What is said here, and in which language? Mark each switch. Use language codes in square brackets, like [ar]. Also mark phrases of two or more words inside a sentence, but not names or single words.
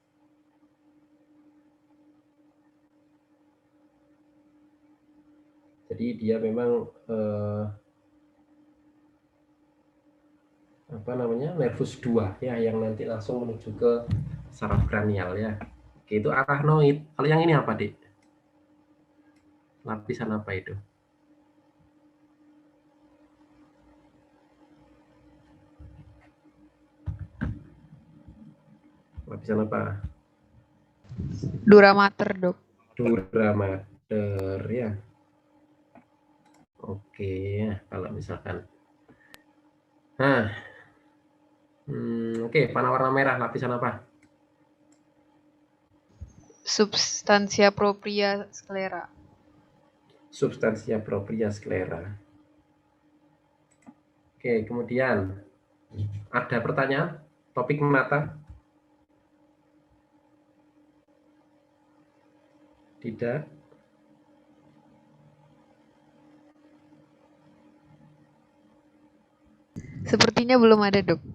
[id] Jadi dia memang apa namanya, nervus 2 ya, yang nanti langsung menuju ke saraf kranial ya. Oke. Oke, itu arachnoid. Kalau yang ini apa, Dik? Lapisan apa itu? Lapisan apa? [la] Dura mater, Dok. Dura mater [id] ya. Oke, kalau misalkan. Nah, oke, panah warna merah lapisan apa? [la] Substansia propria sclera. Substansia propria sclera. [id] Oke, kemudian ada pertanyaan? Topik mata? Tidak. Sepertinya belum ada, Dok.